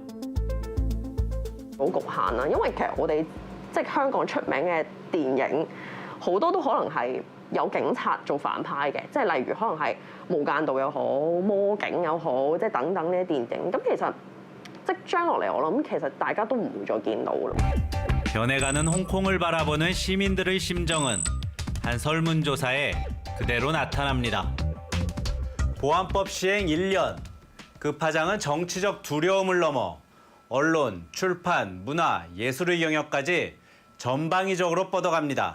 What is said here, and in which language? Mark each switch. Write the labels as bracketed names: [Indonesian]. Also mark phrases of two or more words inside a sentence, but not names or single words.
[Cantonese] 好局限啦，因為其實我哋即係香港出名嘅電影，好多都可能係有警察做反派嘅，即係例如可能係無間道又好、魔警又好，即係等等呢啲電影。咁其實即將落嚟，我諗其實大家都唔會再見到啦。 [Korean] 변해가는 홍콩을 바라보는 시민들의 심정은 한 설문조사에 그대로 나타납니다. 보안법 시행 1년, 그 파장은 정치적 두려움을 넘어 언론, 출판, 문화, 예술의 영역까지 전방위적으로 뻗어갑니다.